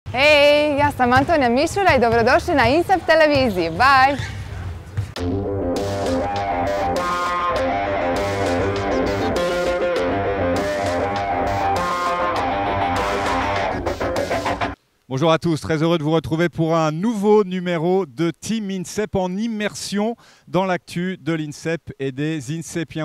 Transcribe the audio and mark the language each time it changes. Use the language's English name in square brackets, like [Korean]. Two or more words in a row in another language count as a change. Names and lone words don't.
[Croatian] Hej, ja sam Antonija Mišura i dobrodošli na INSEP televiziji. Bye! [French] Bonjour à tous, très heureux de vous retrouver pour un nouveau numéro de Team INSEP en immersion dans l'actu de l'INSEP et des INSEPiens.